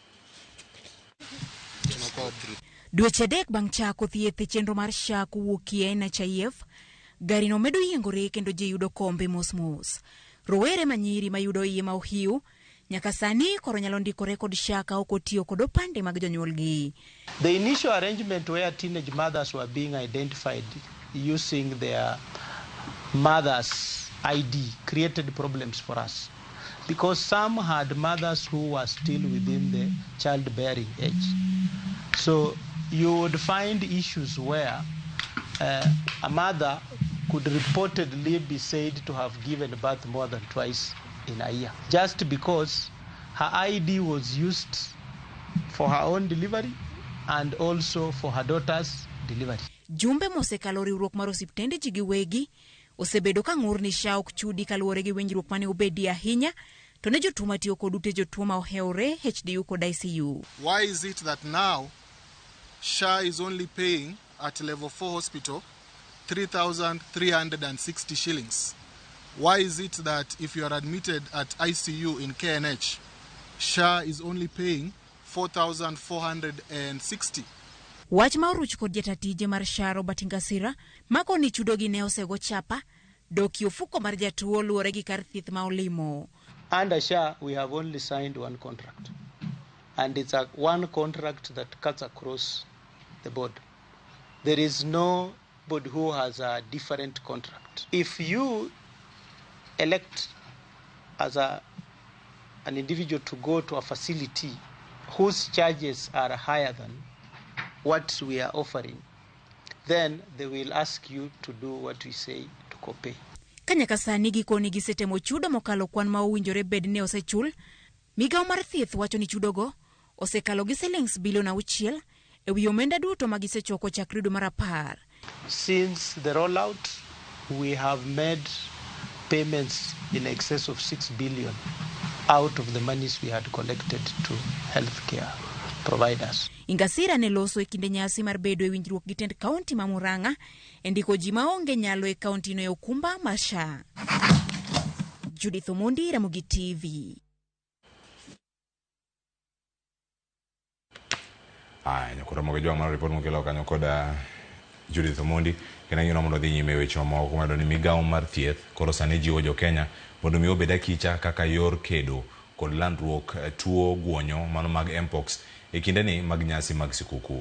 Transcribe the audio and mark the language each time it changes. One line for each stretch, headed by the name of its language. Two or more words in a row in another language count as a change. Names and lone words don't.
Luo (Kenya and Tanzania): Dweche adek bang' chako thieth e chenro mar SHA kowuokie NHIF, gari no medo yiengore kendo ji yudo kombe mos. Rowere manyiri mayudo iye ma ohiu nyaka sani koro nyalo ndikore kod SHA ka ok otiyo kod opande mag jonyuolgi.
English: The initial arrangement where teenage mothers were being identified using their mother's ID created problems for us because some had mothers who were still within the childbearing age. So you would find issues where a mother could reportedly be said to have given birth more than twice in a year, just because her ID was used for her own delivery and also for her daughter's delivery.
Luo (Kenya and Tanzania): Jumbe mosekalo riwruok mar osiptende ji giwegi osebedo ka ng'ur ni SHA ok chudi kaluwore gi winjruok mane obedi ahinya to ne jotuo matiyo kod ute jotuo ma oheore HDU kod ICU.
English: Why is it that now SHA is only paying at level 4 hospital 3,360 shillings? Why is it that if you are admitted at ICU in KNH, SHA is only paying 4,460?
Luo (Kenya and Tanzania): Wach ma oruch kod jatatije mar SHA Robert Ngasira mako ni chudo gi ne osego chapa doki ofuko mar jatuo luwore gi kar thieth ma olimo.
English: Under SHA we have only signed one contract, and it's one contract that cuts across the board. There is nobody who has a different contract. If you elect as an individual to go to a facility whose charges are higher than what we are offering, then they will ask you to do what we say to copay.
Luo (Kenya and Tanzania): Kanyaka sani gikoni gisetemo chudo mokalo kwan ma owinjore bed ne osechul, migawo mar thieth wacho ni chudogo osekalo gi shillings bilion 6 e wi omenda duto ma gisechoko chakre dwe mar 10.
English: Since the rollout, we have made payments in excess of 6 billion out of the monies we had collected to healthcare providers.
Luo (Kenya and Tanzania): Ingasira ne loso e kinde nyasi mar bedo e winjruok gi tend kaunti ma Murang'a e ndiko ji maonge nyalo e kaunti no e okumba mar SHA. Judith Omondi, Ramogi TV. Nyakura moge jwang' mar report mokelo kanyo koda Judith Omondi kena ng'ino mondo dhi nyime weche mamoko kumado ni migawo mar thieth koro sani jiwo jo Kenya mondo mi obed akicha kaka yor kedo kod landruok tuo guonyo mano mag mpox e kinde ni mag nyasi mag sikuku.